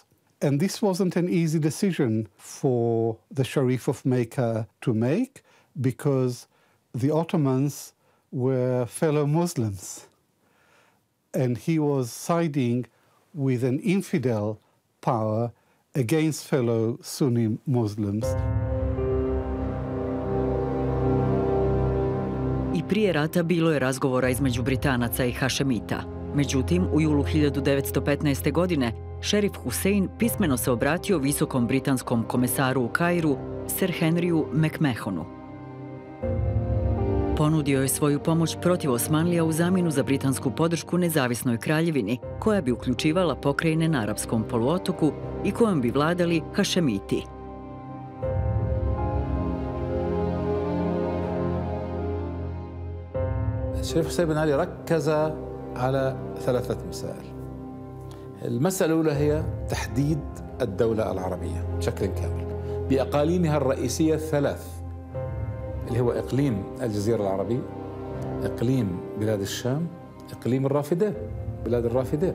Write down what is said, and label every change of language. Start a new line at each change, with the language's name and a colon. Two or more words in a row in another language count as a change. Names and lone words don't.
English: And this wasn't an easy decision for the Sharif of Mecca to make, because the Ottomans were fellow Muslims. And he was siding with an infidel power against fellow Sunni Muslims.
Bosnian: I prije rata bilo je razgovora između Britanaca i Hašemita. Međutim, u julu 1915. godine šerif Husein pismeno se obratio visokom britanskom komesaru u Kairu, Sir Henryu McMahonu. Ponudio je svoju pomoć protiv Osmanlija u zamjenu za britansku podršku nezavisnoj kraljevini, koja bi uključivala pokrajine na Arapskom poluotoku i kojom bi vladali Hašemiti.
Arabic: الشريف حسين بن علي ركز على ثلاثة مسائل. المسألة الأولى هي تحديد الدولة العربية بشكل كامل بأقاليمها الرئيسية الثلاث، اللي هو إقليم الجزيرة العربية، إقليم بلاد الشام، إقليم الرافدين، بلاد الرافدين.